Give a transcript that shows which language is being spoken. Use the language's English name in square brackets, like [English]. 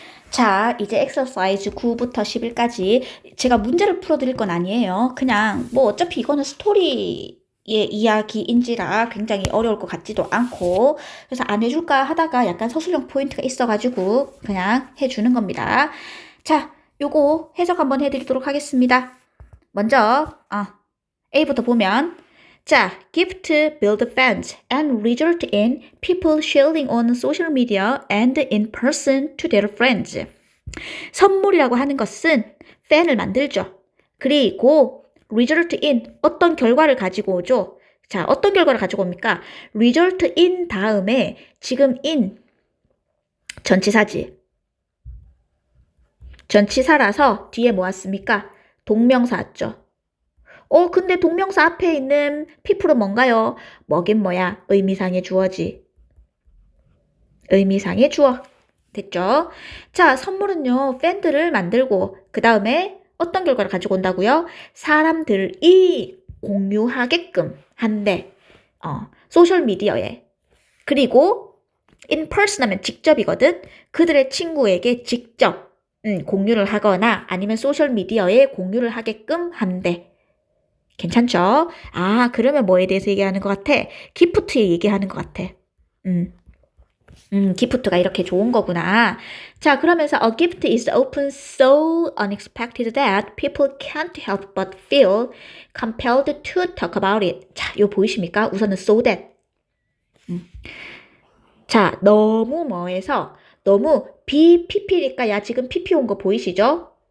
[Korean] 자, 이제 exercise 9부터 11까지 제가 문제를 풀어드릴 건 아니에요. 그냥 뭐 어차피 이거는 스토리의 이야기인지라 굉장히 어려울 것 같지도 않고 그래서 안 해줄까 하다가 약간 서술형 포인트가 있어가지고 그냥 해주는 겁니다. 자, 요거 해석 한번 해드리도록 하겠습니다. 먼저 A부터 보면 자, [English] gift build fans and result in people sharing on social media and in person to their friends. [Korean] 선물이라고 하는 것은 팬을 만들죠. 그리고 result in 어떤 결과를 가지고 오죠. 자, 어떤 결과를 가지고 옵니까? result in 다음에 지금 in 전치사지. 전치사라서 뒤에 뭐 왔습니까? 동명사 왔죠. 근데 동명사 앞에 있는 people은 뭔가요? 뭐긴 뭐야? 의미상의 주어지. 의미상의 주어. 됐죠? 자, 선물은요, 팬들을 만들고, 그 다음에 어떤 결과를 가지고 온다고요? 사람들이 공유하게끔 한대. 소셜미디어에. 그리고, in person 하면 직접이거든? 그들의 친구에게 직접, 공유를 하거나 아니면 소셜미디어에 공유를 하게끔 한대. 괜찮죠? 그러면 뭐에 대해서 얘기하는 것 같아? 기프트에 얘기하는 것 같아. 기프트가 이렇게 좋은 거구나. 자, 그러면서 [English] a gift is often so unexpected that people can't help but feel compelled to talk about it. [Korean] 자, 이거 보이십니까? 우선은 so that. 자, 너무 뭐해서 너무 비피피니까 야 지금 피피 온 거 보이시죠?